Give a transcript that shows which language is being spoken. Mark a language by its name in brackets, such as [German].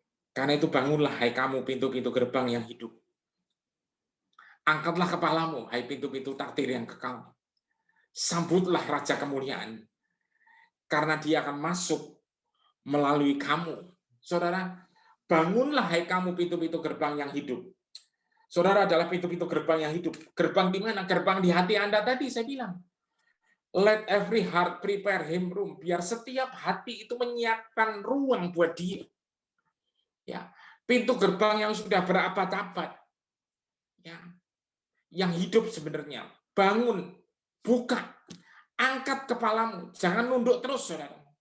[Indonesian] Karena itu bangunlah, hai kamu pintu-pintu gerbang yang hidup. Angkatlah kepalamu, hai pintu-pintu takdir yang kekal. Sambutlah Raja Kemuliaan, karena dia akan masuk melalui kamu. Saudara, bangunlah hai kamu pintu-pintu gerbang yang hidup. Saudara adalah pintu-pintu gerbang yang hidup. Gerbang di mana? Gerbang di hati Anda tadi, saya bilang. [English] Let every heart prepare him room. [Indonesian] Biar setiap hati itu menyiapkan ruang buat dia. Ya, pintu gerbang yang sudah berabad-abad. Ya, yang hidup sebenarnya. Bangun, buka, angkat kepalamu, jangan nunduk terus, saudara.